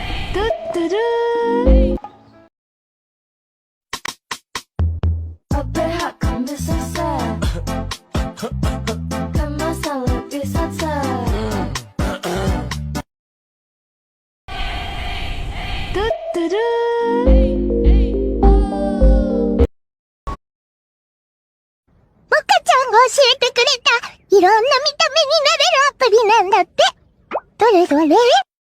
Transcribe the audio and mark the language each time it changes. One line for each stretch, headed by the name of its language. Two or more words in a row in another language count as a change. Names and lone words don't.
Indonesian: トゥットゥルー。Apa akan selesai? Kan masalah bisa selesai. Tut tut.
Japanese: モカちゃんが教えてくれたいろんな見た目になれるアプリなんだって。どれどれ